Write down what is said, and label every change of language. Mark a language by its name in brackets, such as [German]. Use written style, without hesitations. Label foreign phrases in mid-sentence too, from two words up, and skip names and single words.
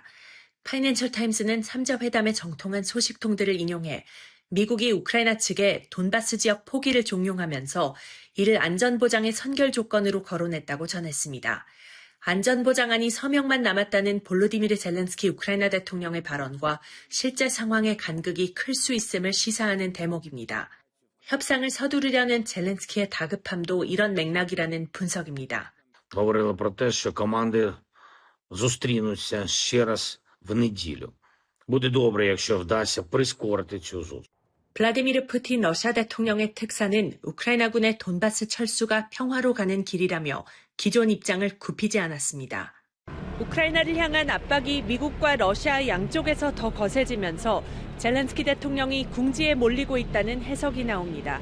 [Korean] 파이낸셜 타임스는 3자 회담에 정통한 소식통들을 인용해 미국이 우크라이나 측에 돈바스 지역 포기를 종용하면서 이를 안전보장의 선결 조건으로 거론했다고 전했습니다. 안전보장안이 서명만 남았다는 볼로디미르 젤렌스키 우크라이나 대통령의 발언과 실제 상황의 간극이 클 수 있음을 시사하는 대목입니다. 협상을 서두르려는 젤렌스키의 다급함도 이런 맥락이라는 분석입니다. [Ukrainian] Говорили про те, що команди зустрінуться ще раз в неділю. Буде добре, якщо вдасться прискорити цю зустріч. [Korean] 블라디미르 푸틴 러시아 대통령의 특사는 우크라이나군의 돈바스 철수가 평화로 가는 길이라며 기존 입장을 굽히지 않았습니다. 우크라이나를 향한 압박이 미국과 러시아 양쪽에서 더 거세지면서 젤렌스키 대통령이 궁지에 몰리고 있다는 해석이 나옵니다.